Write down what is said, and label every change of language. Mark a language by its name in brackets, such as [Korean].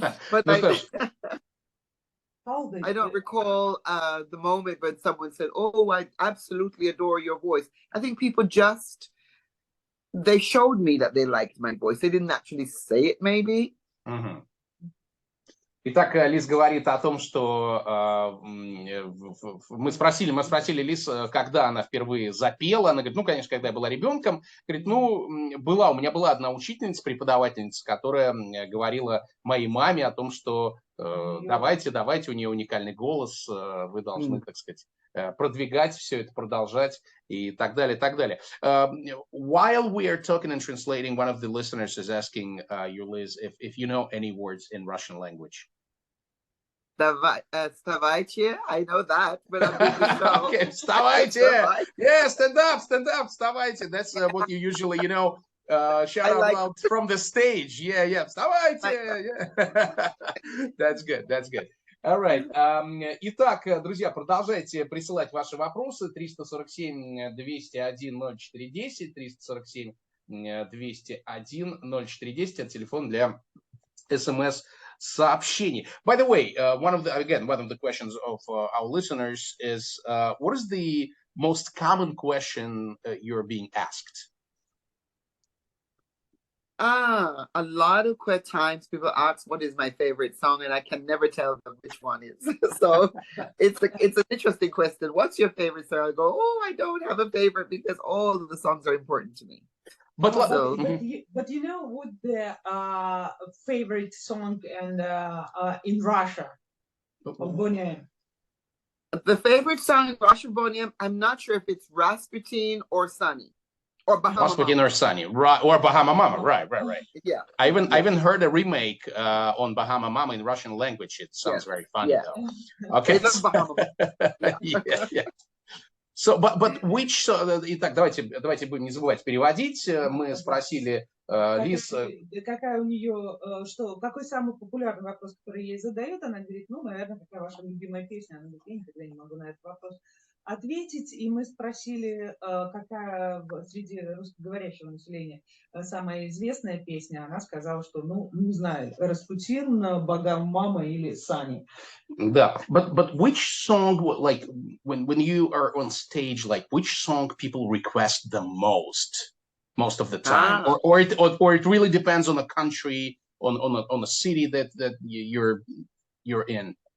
[English] But I don't recall the moment when someone said, oh, I absolutely adore your voice. I think people just, they showed me that they liked my voice. They didn't actually say it, maybe. [Russian] Итак, Лиз говорит о том, что мы спросили Лиз, когда она впервые запела. Она говорит, ну, конечно, когда я была ребенком. Говорит, ну, у меня была одна учительница, преподавательница, которая говорила моей маме о том, что давайте, у нее уникальный голос, вы должны, так сказать, продвигать все это, продолжать и так далее, так далее. [English] While we are talking and translating, one of the listeners is asking you, Liz, if you know any words in Russian language. [Russian] Вставайте, [English] I know that, but I'm doing the show. Okay, [Russian] вставайте! [English] Yeah, stand up, [Russian] вставайте. [English] That's what you usually, you know, shout out loud from the stage. Yeah, [Russian] вставайте! [English] Yeah. That's good. All right. [Russian] Итак, друзья, продолжайте присылать ваши вопросы. 347-201-0410, 347-201-0410. Это телефон для СМС-сообщений. [English] By the way, one of the questions of our listeners is, what is the most common question you're being asked? A lot of times people ask what is my favorite song, and I can never tell them which one is. So it's an interesting question. What's your favorite song? I go, oh, I don't have a favorite because all of the songs are important to me. But you know what the favorite song and in Russia of Boney M? The favorite song in Russia, Boney M, I'm not sure if it's Rasputin or Sunny. Or Bahama Rasputin Mama. Or Sunny, right? Or Bahama Mama, right. Yeah. I even heard a remake on Bahama Mama in Russian language. It sounds very funny, though. Okay. Bahama Mama. Yeah. So, but which... [Russian] Итак, давайте будем не забывать переводить. Мы спросили Лиз... Какая у нее, какой самый популярный вопрос, который ей задают? Она говорит, ну, наверное, какая ваша любимая песня? Она говорит, я никогда не могу на этот вопрос ответить, и мы спросили, какая среди русскоговорящего населения самая известная песня. Она сказала, что, ну, не знаю, Распутин, Богам мама или Сани. Да, [English] but which song, like when you are on stage, like which song people request the most of the time, or it really depends on a country, on a city that you're in.